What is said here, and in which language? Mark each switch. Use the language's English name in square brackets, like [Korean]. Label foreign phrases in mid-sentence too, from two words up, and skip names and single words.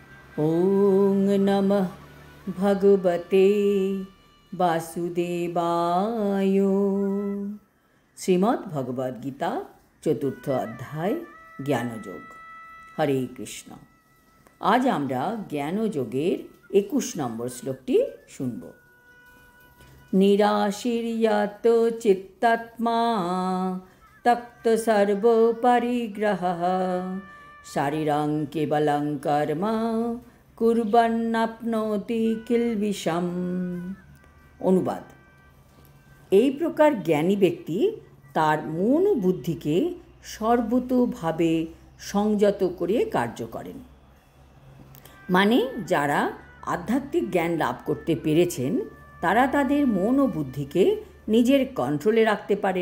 [Sanskrit] ओं नमः भगवते वासुदेवाय। श्रीमद् भगवद गीता चतुर्थ अध्याय ज्ञानयोग। हरे कृष्ण। [Bangla] আজ আমরা জ্ঞানযোগের 21 নম্বর শ্লোকটি শুনব। [Sanskrit] निराशीर्यत चित्तात्मा तक्त सर्व परिग्रहः शारीरं केवलं कर्म कुर्वन्नाप्नोति किल्बिषम्। [Bangla] অনুবাদ। এই প্রকার জ্ঞানী ব্যক্তি তার মন ও বুদ্ধিকে সর্বতোভাবে সংযত করে কার্য করেন। মানে যারা আধ্যাত্মিক জ্ঞান লাভ করতে পেরেছেন তারা তাদের মন ও বুদ্ধিকে নিজের কন্ট্রোলে রাখতে পারেন।